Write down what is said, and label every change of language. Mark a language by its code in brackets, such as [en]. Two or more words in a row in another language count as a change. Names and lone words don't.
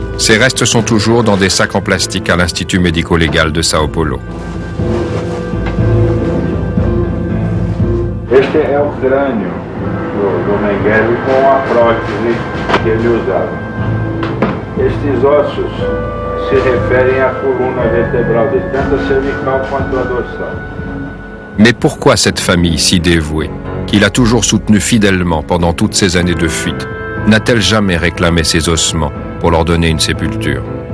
[fr] Ses restes sont toujours dans des sacs en plastique à l'Institut médico-légal de Sao Paulo. [pt] Este é o crânio do Mengele com a prótese que ele usava. Estes ossos se referem à coluna vertebral dele, tanto a cervical quanto a dorsal. [fr] Mais pourquoi cette famille si dévouée, qu'il a toujours soutenue fidèlement pendant toutes ces années de fuite, n'a-t-elle jamais réclamé ses ossements pour leur donner une sépulture?